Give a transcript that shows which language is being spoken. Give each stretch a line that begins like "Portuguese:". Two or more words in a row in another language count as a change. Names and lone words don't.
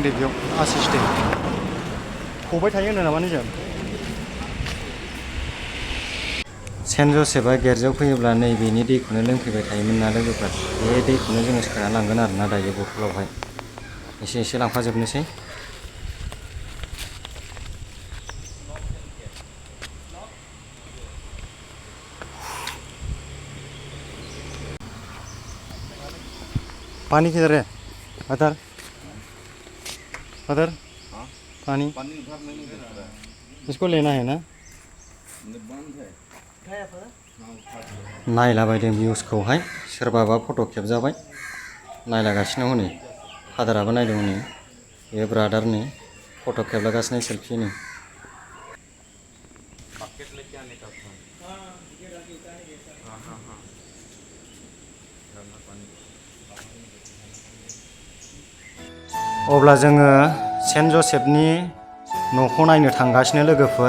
Bodo: दै बेयाव आसिस दै गबाय थायो होनो नामा निजों। सेन्ट जसेफआ गिर्जायाव फैयोब्ला नैबेनि दैखौनो लोंफैबाय थायोमोन ना लोगोफोर। बे दैखौनो जोङो सोना लांगोन आरोना दायो बथलावहाय। एसे एसे लांफाजोबनोसै।
Hindi: पानी किधर है फादर? फादर पानी इसको लेना है ना।
Bodo: नायलाबायदों भिउसखौहाय। सोरबाबा फट' खेबजाबाय, नायलागासिनो हनै। फादाराबो नायदों हनै। बे ब्रादारनि फट' खेबलागासिनो सेल्फिनि। अब्ला जोङो सेन्ट जसेफनि न'खौ नायनो थांगासिनो लोगोफोर।